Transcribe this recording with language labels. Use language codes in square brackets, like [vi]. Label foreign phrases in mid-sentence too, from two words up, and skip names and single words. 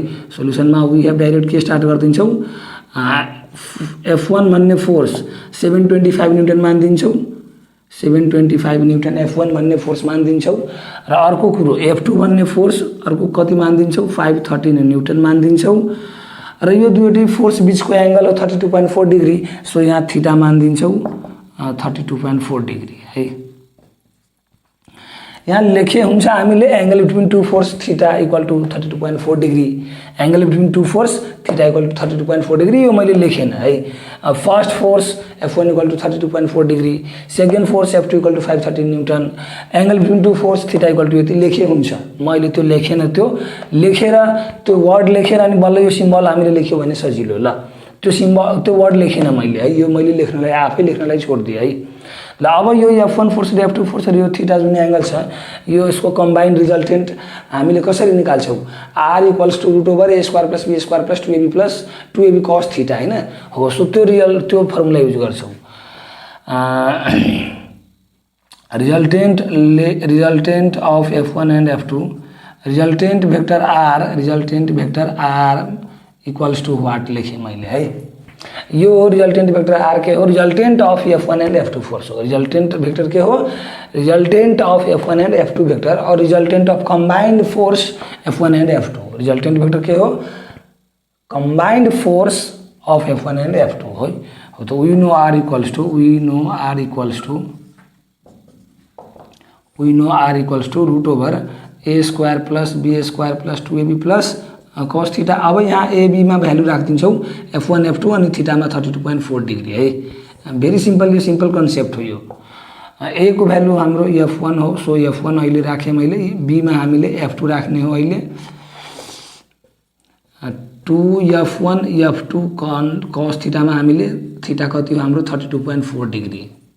[ne] सोल्युसनमा [en] we have direct [ne] के स्टार्ट गरिदिन्छौँ, F1 भन्ने फोर्स 725 न्युटन मानिदिन्छौँ, 725 न्युटन F1 भन्ने फोर्स मानिदिन्छौँ र अर्को कुरो F2 भन्ने फोर्स अर्को कति मानिदिन्छौँ, 513 न्युटन मानिदिन्छौँ र यो दुईवटै फोर्स बिचको एङ्गल हो 32.4 डिग्री। सो यहाँ थीटा मानिदिन्छौँ 32.4 डिग्री है। यहाँ लेखे हुन्छ हामीले [en] angle between two force theta equal to 32.4 degree, angle between two force theta equal to 32.4 degree. [ne] यो मैले लेखेन है। [en] first force F1 equal to 32.4 degree, second force F2 equal to 513 newton, angle between two force theta equal to [ne] यति लेखे हुन्छ। मैले त्यो लेखेन, त्यो लेखेर त्यो वर्ड लेखेर अनि बल्ल यो सिम्बल हामीले लेख्यो भने सजिलो। ल त्यो सिम्बल त्यो वर्ड लेखेन मैले है, यो मैले लेख्नलाई आफै लेख्नलाई छोड्दिए है। ल अब यो F1 फोर्स र F2 फोर्स र यो थीटा जुन एंगल छ यो यसको [en] combined resultant [ne] हामीले कसरी निकाल्छौं, [en] R equals to root over A square plus B square plus 2AB plus 2AB cos theta [ne] हैन हो। सो त्यो फर्मुला युज गर्छौं। [en] resultant of F1 and F2, resultant vector R equals to what [ne] लेखे मैले है। [en] यो resultant vector R [ne] के हो, [en] resultant of F1 and F2 force हो। resultant vector [ne] के हो, [en] resultant of F1 and F2 vector और resultant of combined force F1 and F2. resultant vector [ne] के हो, [en] combined force of F1 and F2 हो। so we know R equals to root over A square plus B square plus 2AB plus cos theta. [ne] अब यहाँ AB मा भ्यालु राख्दिन्छौं F1 F2 अनि थीटा मा 32.4 डिग्री है। [en] very simple, [ne] यो [en] simple concept [ne] हो। यो A को भ्यालु हाम्रो F1 हो। सो F1 अहिले राखे मैले, B मा हामीले F2 राख्ने हो अहिले। 2F1 F2 [en] cos theta [ne] मा हामीले थीटा कति हो हाम्रो 32.4 डिग्री।